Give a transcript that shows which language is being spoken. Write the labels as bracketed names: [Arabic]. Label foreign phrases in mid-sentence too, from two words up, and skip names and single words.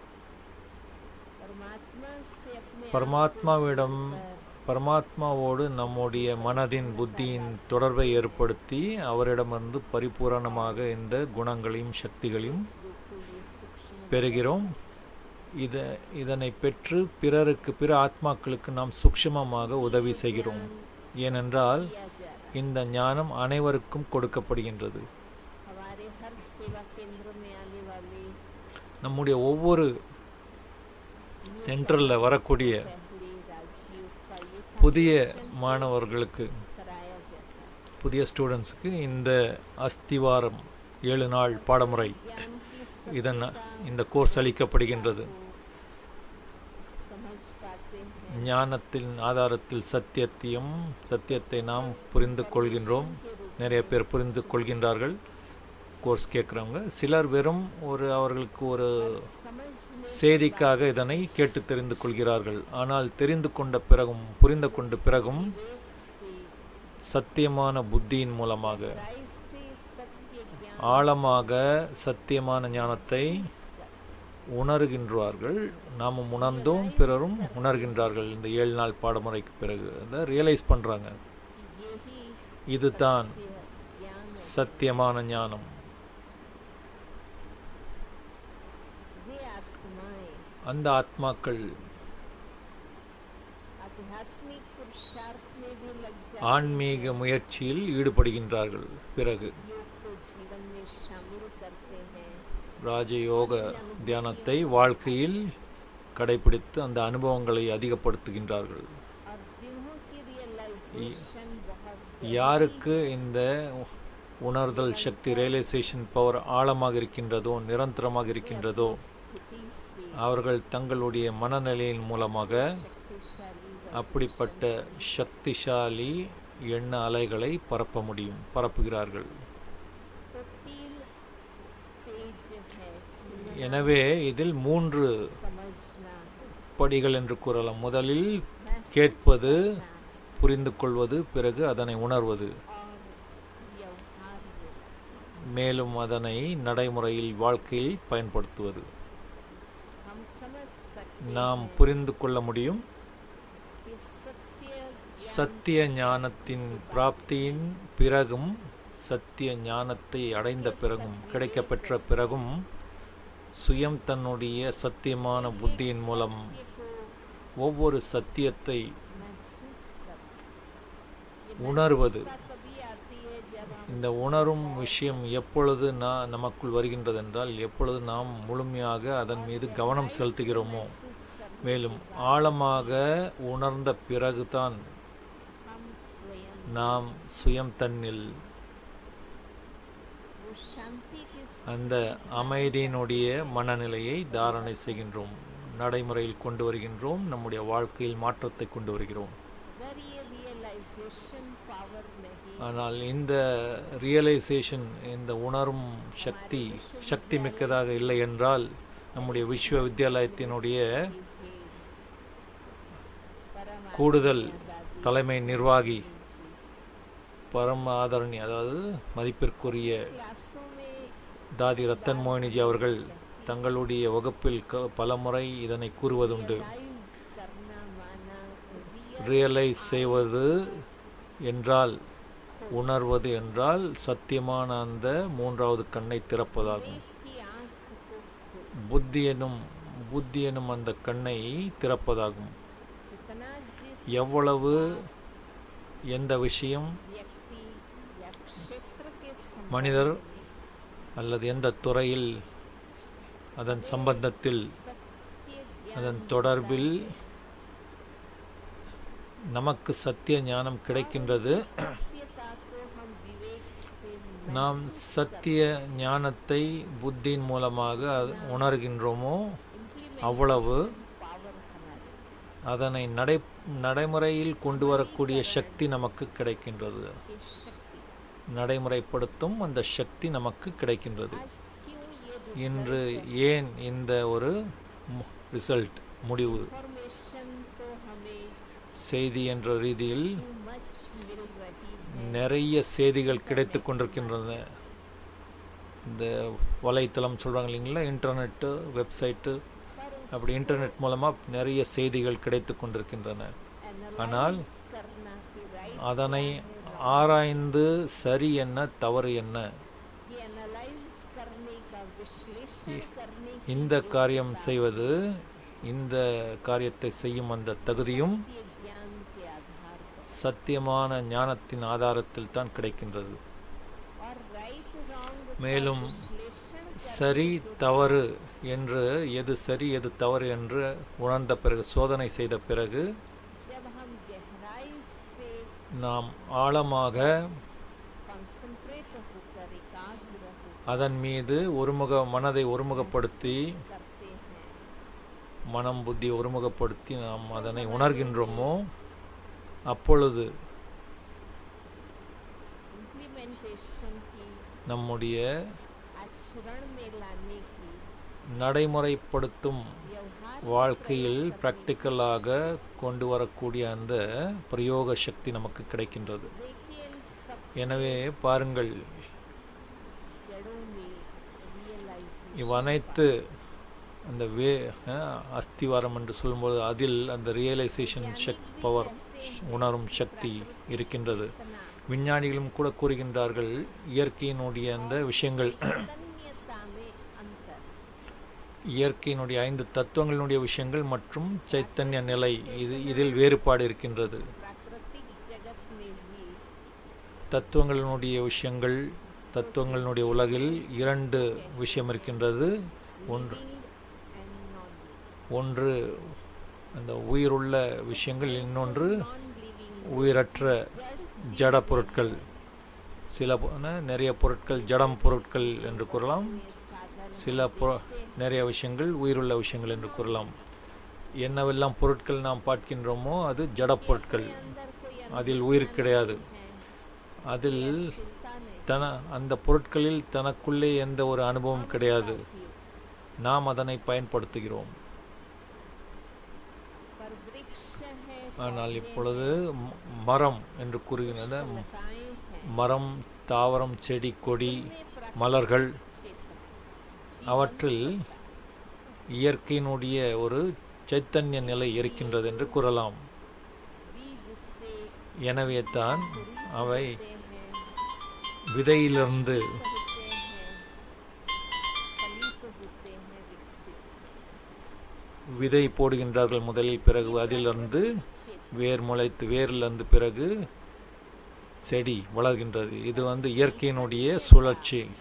[Tamil] பரமாத்மாவோடு நம்முடைய மனதின், புத்தியின் தொடர்பை ஏற்படுத்தி அவரிடமிருந்து பரிபூரணமாக இந்த குணங்களையும் சக்திகளையும் பெறுகிறோம். இதனை பெற்று பிற ஆத்மாக்களுக்கு நாம் சூக்ஷ்மமாக உதவி செய்கிறோம். ஏனென்றால் இந்த ஞானம் அனைவருக்கும் கொடுக்கப்படுகின்றது. [Hindi] सेवा केंद्र में आने वाले [Tamil] நம்முடைய ஒவ்வொரு சென்டரில் வரக்கூடிய [Hindi] पहले राजयोग का ये [Tamil] புதிய மாணவர்களுக்கு [Hindi] कराया जाता है। [Tamil] புதிய ஸ்டூடெண்ட்ஸுக்கு இந்த அஸ்திவாரம் 7 நாள் பாடமுறை [Hindi] ज्ञान की [Tamil] இதன் இந்த கோர்ஸ் அளிக்கப்படுகின்றது. [Hindi] समझ पाते हैं [Tamil] ஞானத்தின் ஆதாரத்தில் சத்தியத்தை நாம் புரிந்து கொள்கின்றோம். நிறைய பேர் புரிந்து கொள்கின்றார்கள் கோர்ஸ் கேட்குறவங்க. சிலர் வெறும் அவர்களுக்கு ஒரு செய்திக்காக இதனை கேட்டு தெரிந்து கொள்கிறார்கள். ஆனால் தெரிந்து கொண்ட பிறகும் புரிந்து கொண்ட பிறகும் சத்தியமான புத்தியின் மூலமாக [Hindi] ऐसे सत्य ज्ञान [Tamil] ஆழமாக சத்தியமான ஞானத்தை உணர்கின்றார்கள். நாமும் உணர்ந்தோம், பிறரும் உணர்கின்றார்கள். இந்த 7 நாள் பாடமுறைக்கு பிறகு அதை ரியலைஸ் பண்ணுறாங்க. [Hindi] यही [Tamil] இதுதான் [Hindi] ज्ञान [Tamil] சத்தியமான ஞானம். [Hindi] वे आत्माएं [Tamil] அந்த आत्माக்கள் [Hindi] आध्यात्मिक पुरुषार्थ में भी लग जाते [Tamil] ஆன்மீக முயற்சியில் ஈடுபடுகின்றார்கள். பிறகு [Hindi] योग को जीवन में शामिल करते हैं [Tamil] ராஜயோக தியானத்தை வாழ்க்கையில் கடைபிடித்து அந்த அனுபவங்களை அதிகப்படுத்துகின்றார்கள். [Hindi] और जिन्हों की रियलाइजेशन बहुत [Tamil] யாருக்கு இந்த உணர்தல் சக்தி [English] realization power [Tamil] ஆழமாக இருக்கின்றதோ, நிரந்தரமாக இருக்கின்றதோ, [Hindi] स्थिति से [Tamil] அவர்கள் தங்களுடைய மனநிலையின் மூலமாக [Hindi] शक्तिशाली [Tamil] அப்படிப்பட்ட சக்திசாலி எண்ண அலைகளை பரப்புகிறார்கள். [Hindi] तो 3 स्टेज है सुनना, [Tamil] எனவே இதில் 3 [Hindi] समझना, [Tamil] படிகள் என்று கூறலாம். முதலில் [Hindi] महसूस [Tamil] கேட்பது, [Hindi] करना [Tamil] புரிந்து கொள்வது, பிறகு அதனை உணர்வது, [Hindi] और व्यवहार [Tamil] மேலும் அதனை நடைமுறையில் வாழ்க்கையில் பயன்படுத்துவது. [Hindi] हम समझ सकते [Tamil] நாம் புரிந்து கொள்ள முடியும். [Hindi] कि सत्य [Tamil] சத்திய ஞானத்தின் பிராப்தியின் பிறகும், சத்திய ஞானத்தை அடைந்த பிறகும், கிடைக்கப்பெற்ற பிறகும், சுயம் தன்னுடைய சத்தியமான புத்தியின் மூலம் [Hindi] को [Tamil] ஒவ்வொரு சத்தியத்தை [Hindi] महसूस करना। [Tamil] உணர்வது. [Hindi] कभी आती है जब हम [Tamil] இந்த உணரும் விஷயம் எப்பொழுது நமக்குள் வருகின்றதென்றால், எப்பொழுது நாம் முழுமையாக அதன் மீது கவனம் செலுத்துகிறோமோ, மேலும் ஆழமாக உணர்ந்த பிறகுதான் [Hindi] हम स्वयं [Tamil] நாம் சுயம் தன்னில் [Hindi] वो शांति की [Tamil] அந்த அமைதியினுடைய மனநிலையை தாரணை செய்கின்றோம், நடைமுறையில் கொண்டு வருகின்றோம், நம்முடைய வாழ்க்கையில் மாற்றத்தை கொண்டு வருகிறோம். [Hindi] अगर ये [English] realization power [Hindi] नहीं [Tamil] ஆனால் இந்த ரியலைசேஷன், இந்த உணரும் சக்தி மிக்கதாக இல்லை என்றால், நம்முடைய விஸ்வவித்யாலயத்தினுடைய [Hindi] है परम [Tamil] கூடுதல் [Hindi] आदि [Tamil] தலைமை நிர்வாகி [Hindi] जी [Tamil] பரம ஆதரணி, அதாவது மதிப்பிற்குரிய [Hindi] क्लासों में [Tamil] தாதி ரத்தன் மோகினிஜி அவர்கள் தங்களுடைய வகுப்பில் பலமுறை இதனை கூறுவதுண்டு. [Hindi] रियलाइज करना माना [Tamil] ரியலைஸ் செய்வது என்றால், உணர்வது என்றால் சத்தியமான அந்த 3வது கண்ணை திறப்பதாகும். [Hindi] की आंख को [Tamil] புத்தி எனும் அந்த கண்ணை திறப்பதாகும். [Hindi] जितना जिस [Tamil] எவ்வளவு எந்த விஷயம் [Hindi] व्यक्ति या क्षेत्र के [Tamil] மனிதர் அல்லது எந்த துறையில், அதன் சம்பந்தத்தில், [Hindi] सत्य [Tamil] அதன் தொடர்பில் நமக்கு சத்திய ஞானம் கிடைக்கின்றது, [Hindi] सत्यता को हम विवेक से [Tamil] நாம் சத்திய ஞானத்தை புத்தியின் மூலமாக உணர்கின்றோமோ, அவ்வளவு [Hindi] पावर हमारे [Tamil] அதனை நடைமுறையில் கொண்டு வரக்கூடிய சக்தி நமக்கு கிடைக்கின்றது. [Hindi] की शक्ति [Tamil] நடைமுறைப்படுத்தும் அந்த சக்தி நமக்கு கிடைக்கின்றது. [Hindi] आज क्यों ये [Tamil] இன்று ஏன் இந்த ஒரு ரிசல்ட், முடிவு, [Hindi] इंफॉर्मेशन तो हमें [Tamil] செய்தி என்ற ரீதியில் [English] too much [Hindi] मिल रही है [Tamil] நிறைய செய்திகள் கிடைத்து கொண்டிருக்கின்றன. இந்த வலைத்தளம் சொல்கிறாங்க இல்லைங்களா, [English] internet, website, [Hindi] पर उस [Tamil] அப்படி இன்டர்நெட் மூலமாக நிறைய செய்திகள் கிடைத்து கொண்டிருக்கின்றன. ஆனால் [Hindi] एनालाइज करना कि राइट [Tamil] அதனை ஆராய்ந்து சரி என்ன தவறு என்ன, [Hindi] ये एनालाइज करने का विश्लेषण करने की [Tamil] இந்த காரியம் செய்வது, இந்த காரியத்தை செய்யும் அந்த தகுதியும் [Hindi] ये ज्ञान के आधार पर [Tamil] சத்தியமான ஞானத்தின் ஆதாரத்தில் தான் கிடைக்கின்றது. [Hindi] और [English] right wrong [Tamil] மேலும் [Hindi] विश्लेषण [Tamil] சரி தவறு என்று எது சரி எது தவறு என்று உணர்ந்த பிறகு சோதனை செய்த பிறகு [Hindi] जब हम गहराई से [Tamil] நாம் ஆழமாக [Hindi] कंसंट्रेट होकर एकाग्र होकर [Tamil] அதன் மீது மனதை ஒருமுகப்படுத்தி [Hindi] करते हैं, [Tamil] மனம் புத்தி ஒருமுகப்படுத்தி நாம் அதனை உணர்கின்றோமோ அப்பொழுது [Hindi] इम्प्लीमेंटेशन की [Tamil] நம்முடைய [Hindi] आचरण में लाने की [Tamil] நடைமுறைப்படுத்தும் [Hindi] व्यवहार [Tamil] வாழ்க்கையில் ப்ராக்டிக்கலாக கொண்டு வரக்கூடிய அந்த பிரயோக சக்தி நமக்கு கிடைக்கின்றது. [Hindi] देखिए इन सब [Tamil] எனவே பாருங்கள், [Hindi] जड़ों में रियलाइजेशन [Tamil] இவ்வனைத்து அந்த அஸ்திவாரம் என்று சொல்லும்போது அதில் அந்த [English] realization power [Tamil] உணரும் சக்தி இருக்கின்றது. விஞ்ஞானிகளும் கூட கூறுகின்றார்கள், இயற்கையினுடைய அந்த விஷயங்கள் [Hindi] तन्यता में अंतर, [Tamil] இயற்கையினுடைய 5 தத்துவங்களினுடைய விஷயங்கள் மற்றும் சைத்தன்ய நிலை இதில் வேறுபாடு இருக்கின்றது. [Hindi] प्राकृतिक जगत में भी [Tamil] தத்துவங்களினுடைய விஷயங்கள், தத்துவங்களினுடைய உலகில் 2 விஷயம் இருக்கின்றது. ஒன்று [English] and non [Tamil] ஒன்று அந்த உயிருள்ள விஷயங்கள், இன்னொன்று [English] non living [Tamil] உயிரற்ற ஜட பொருட்கள். நிறைய பொருட்கள் ஜடம் பொருட்கள் என்று கூறலாம், நிறைய விஷயங்கள் உயிருள்ள விஷயங்கள் என்று கூறலாம். என்னவெல்லாம் பொருட்கள் நாம் பார்க்கின்றோமோ அது ஜட பொருட்கள், அதில் உயிர் கிடையாது. அதில் அந்த பொருட்களில் தனக்குள்ளே எந்த ஒரு அனுபவம் கிடையாது. நாம் அதனை பயன்படுத்துகிறோம். [Hindi] पर वृक्ष है, [Tamil] ஆனால் இப்பொழுது மரம் என்று கூறுகின்றன. [Hindi] लताएं हैं, [Tamil] மரம், தாவரம், செடி, கொடி, மலர்கள், [Hindi] क्षेत्र [Tamil] அவற்றில் இயற்கையினுடைய ஒரு சைத்தன்ய நிலை இருக்கின்றது என்று கூறலாம். [Hindi] बीज से [Tamil] எனவே தான் அவை [Hindi] होते हैं, [Tamil] விதையிலிருந்து [Hindi] होते हैं, फलित होते हैं, विकसित [Tamil] விதை போடுகின்றார்கள் முதலில், பிறகு அதிலிருந்து வேர் முளைத்து, வேரிலிருந்து பிறகு செடி வளர்கின்றது. இது இயற்கையினுடைய சுழற்சி.